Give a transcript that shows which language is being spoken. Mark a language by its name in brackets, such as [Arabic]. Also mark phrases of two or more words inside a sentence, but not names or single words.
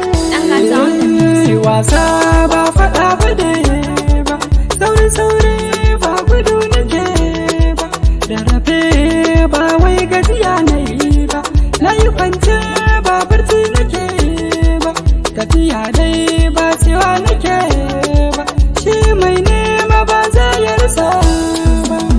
[English] Dan Gata on the mix. [Hausa] Eh, wasa ba faɗa ba ne ba. Sauri, sauri, ba gudu nake ba. Rarrafe ba wai gajiya na yi ba, na yi kwance ba barci nake ba, tafiya dai ba cewa nake ba, shi mai nema ba za ya rasa ba.